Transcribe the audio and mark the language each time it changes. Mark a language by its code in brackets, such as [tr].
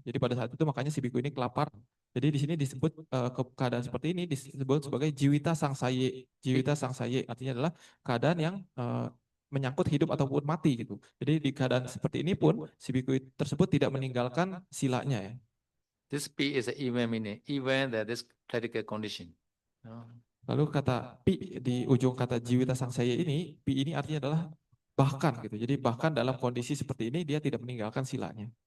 [id] Jadi pada saat itu makanya si biku ini kelaparan. Jadi di sini disebut keadaan seperti ini disebut sebagai jiwita sangsaye. Jiwita sangsaye artinya adalah keadaan yang menyangkut hidup ataupun mati gitu. Jadi di keadaan seperti ini pun si biku tersebut tidak meninggalkan silanya ya. [en] This P is an even meaning, even that this critical condition. No? [id] Lalu kata pi di ujung kata jiwita sangsaya ini, pi ini artinya adalah bahkan gitu. Jadi bahkan dalam kondisi seperti ini dia tidak meninggalkan silanya.